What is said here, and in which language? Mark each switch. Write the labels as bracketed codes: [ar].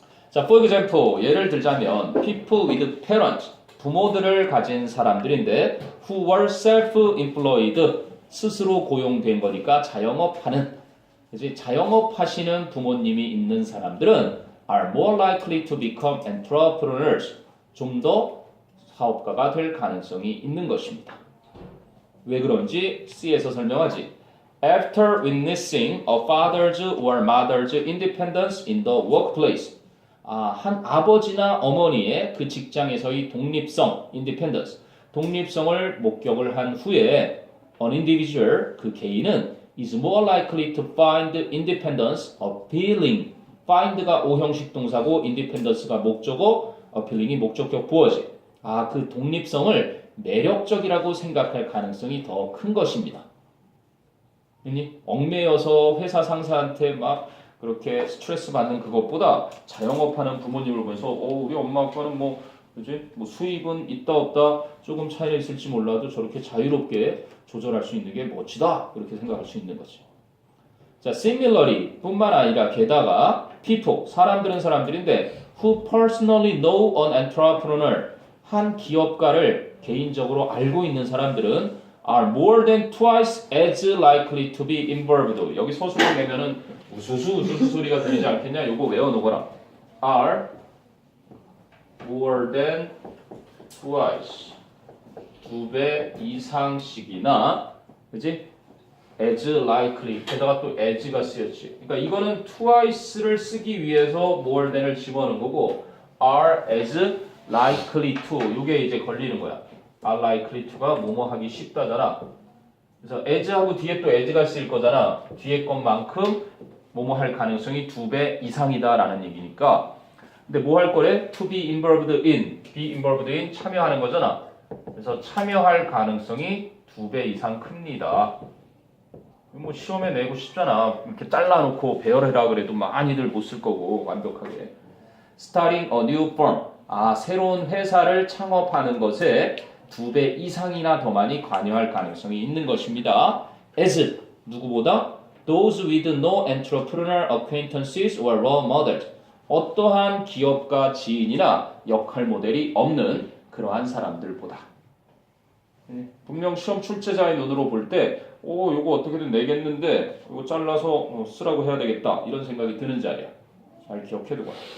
[ko] 자, [en] for example [ko] 예를 들자면 [en] people with parents [ko] 부모들을 가진 사람들인데 [en] who were self-employed [ko] 스스로 고용된 거니까 자영업하는 그치? 자영업 하시는 부모님이 있는 사람들은 [en] are more likely to become entrepreneurs [ko] 좀 더 사업가가 될 가능성이 있는 것입니다. 왜 그런지 C에서 설명하지. [en] After witnessing a father's or mother's independence in the workplace [ko] 한 아버지나 어머니의 그 직장에서의 독립성, [en] independence, [ko] 독립성을 목격을 한 후에 [en] an individual, [ko] 그 개인은 [en] is more likely to find independence appealing. [ko] find가 오형식 동사고 independence가 목적어, appealing이 목적격 부어지. 그 독립성을 매력적이라고 생각할 가능성이 더 큰 것입니다. 얽매여서 회사 상사한테 막 그렇게 스트레스 받는 그것보다 자영업하는 부모님을 보면서 우리 엄마 아빠는 뭐 수입은 있다 없다 조금 차이가 있을지 몰라도 저렇게 자유롭게 조절할 수 있는 게 멋지다 그렇게 생각할 수 있는 거죠. [en] 자, similarly [ko] 뿐만 아니라 게다가 [en] people [ko] 사람들인데 [en] who personally know an entrepreneur [ko] 한 기업가를 개인적으로 알고 있는 사람들은 [en] are more than twice as likely to be involved. [ko] 여기 서술을 내면은 우수수 소리가 들리지 않겠냐? 요거 외워놓거라. [en] are more than twice [ko] 2배 이상씩이나 그지? as likely 게다가 또 as가 쓰였지. 그러니까 이거는 twice를 쓰기 위해서 more than을 집어넣은 거고 [en] are as likely to [ko] 요게 이제 걸리는 거야. are likely to가 뭐뭐 하기 쉽다잖아. 그래서 as하고 뒤에 또 as가 쓰일 거잖아. 뒤에 것만큼 뭐뭐 할 가능성이 2배 이상이다라는 얘기니까. 근데 뭐 할 거래? [en] to be involved in, be involved in [ko] 참여하는 거잖아. 그래서 참여할 가능성이 2배 이상 큽니다. 뭐 시험에 내고 싶잖아. 이렇게 잘라놓고 배열해라 그래도 많이들 못 쓸 거고 완벽하게. [en] Starting a new firm. [ko] 새로운 회사를 창업하는 것에 2배 이상이나 더 많이 관여할 가능성이 있는 것입니다. [en] As [ko] 누구보다 [en] those with no entrepreneurial acquaintances or role models. [ko] 어떠한 기업가 지인이나 역할 모델이 없는 그러한 사람들보다. 분명 시험 출제자의 눈으로 볼 때 요거 어떻게든 내겠는데 이거 잘라서 쓰라고 해야 되겠다 이런 생각이 드는 자리야. 잘 기억해두고.